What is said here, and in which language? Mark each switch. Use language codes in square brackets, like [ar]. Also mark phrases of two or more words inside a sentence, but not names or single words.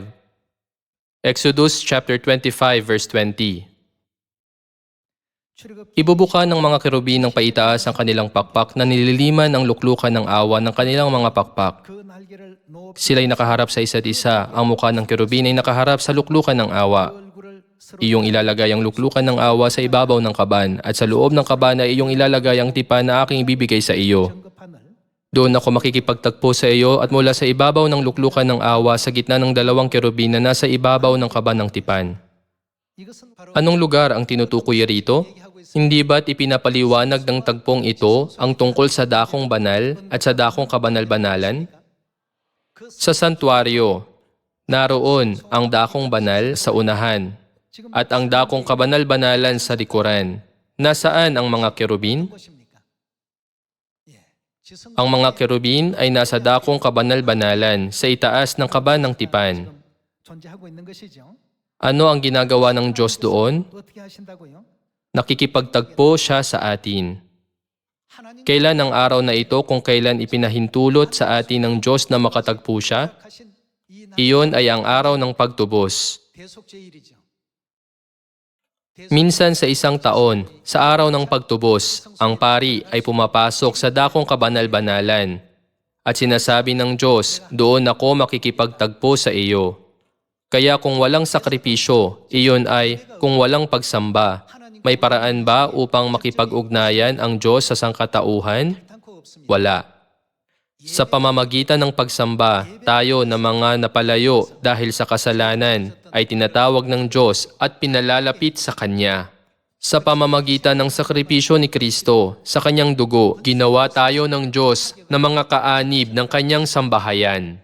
[en] Exodus chapter 25 verse 20. [tl] Ibubuka ng mga kerubin ng paitaas ang kanilang pakpak na nililiman ang luklukan ng awa ng kanilang mga pakpak. [ko] 그 날개를 높이 [tl] Sila'y nakaharap sa isa't isa. Ang mukha ng kerubin ay nakaharap sa luklukan ng awa. [ko] 얼굴을 서로 [tl] Iyong ilalagay ang luklukan ng awa sa ibabaw ng kaban, at sa loob ng kaban ay iyong ilalagay ang tipan na aking ibibigay sa iyo. [ko] 정급판을 [tl] Doon ako makikipagtagpo sa iyo at mula sa ibabaw ng luklukan ng awa sa gitna ng dalawang kerubin na nasa ibabaw ng kaban ng tipan. [ko] 이것은 바로 [tl] Anong lugar ang tinutukoy rito? Hindi ba't ipinapaliwanag ng tagpong ito ang tungkol sa dakong banal at sa dakong kabanal-banalan? Sa santuario, naroon ang dakong banal sa unahan at ang dakong kabanal-banalan sa likuran. Nasaan ang mga kerubin? [ko] 것입니까? 예. 지성 [tl] Ang mga kerubin ay nasa dakong kabanal-banalan sa itaas ng kaban ng tipan. [ko] 존재하고 있는 것이죠. [tl] Ano ang ginagawa ng Diyos doon? [ko] 어떻게 하신다고요? [tl] Nakikipagtagpo siya sa atin. [ko] 하나님 [tl] Kailan ang araw na ito kung kailan ipinahintulot sa atin ng Diyos na makatagpo siya? [ko] 하신 이 날 [tl] Iyon ay ang araw ng pagtubos. [ko] 대속제일이죠. [tl] Minsan sa isang taon, sa araw ng pagtubos, ang pari ay pumapasok sa dakong kabanal-banalan. At sinasabi ng Diyos, doon ako makikipagtagpo sa iyo. Kaya kung walang sakripisyo, iyon ay kung walang pagsamba. May paraan ba upang makipag-ugnayan ang Diyos sa sangkatauhan? [ko] tan코 없습니다. [tl] Wala. Sa pamamagitan ng pagsamba, tayo na mga napalayo dahil sa kasalanan ay tinatawag ng Diyos at pinalalapit sa Kanya. Sa pamamagitan ng sakripisyo ni Kristo, sa Kanyang dugo, ginawa tayo ng Diyos na mga kaanib ng Kanyang sambahayan.